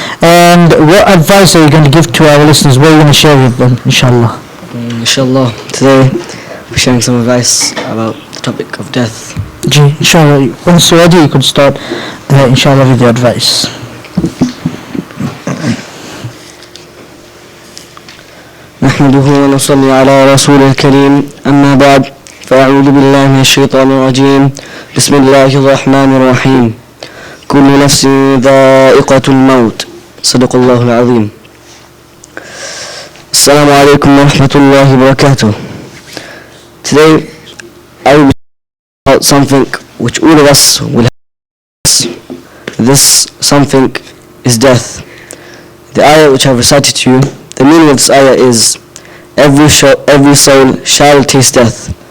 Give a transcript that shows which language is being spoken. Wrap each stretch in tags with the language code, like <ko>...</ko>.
<en>And what advice are you going to give to our listeners? What are you going to share with them, inshallah? Inshallah, today we're sharing some advice about the topic of death. Inshallah, once you're ready, you could start, inshallah, with the advice.</en> <ar>نحمده ونصلي على رسول الكريم أما بعد فأعوذ بالله من الشيطان الرجيم بسم الله الرحمن الرحيم كل نفس ذائقة الموت صدق الله العظيم. السلام عليكم ورحمة الله وبركاته.</ar> <en>Today I will be talking about something which all of us will have. This something is death. The ayah which I have recited to you, the meaning of this ayah is every soul shall taste death.</en>